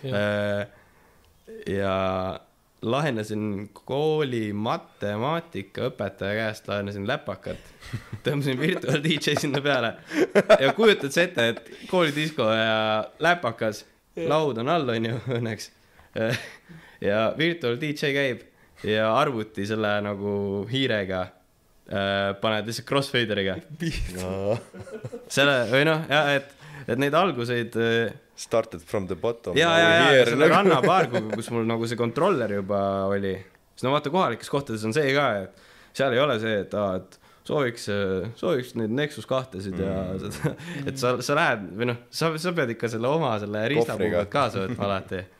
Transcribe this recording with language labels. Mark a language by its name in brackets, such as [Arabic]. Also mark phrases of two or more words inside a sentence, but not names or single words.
[Estonian] ja lahenasin kooli matemaatika õpetaja käest, lahenasin läpakat, tõmbasin Virtual DJ sinna peale ja kujutad see ette, et koolidisko ja läpakas, laud on all, on ju, õnneks ja Virtual DJ käib ja arvuti selle nagu hiirega paned lihtsalt crossfaderiga selle, või noh, et neid alguseid [English] started from the bottom [Estonian] ja selle rannapaar, kus mul nagu see kontroller juba oli siis no vaata kohalikes kohtades on see ka, et seal ei ole see, et sooviks neid Nexus 2-sid ja seda, et sa lähed või noh, sa pead ikka selle oma selle riistapuuga kaasa võtma alati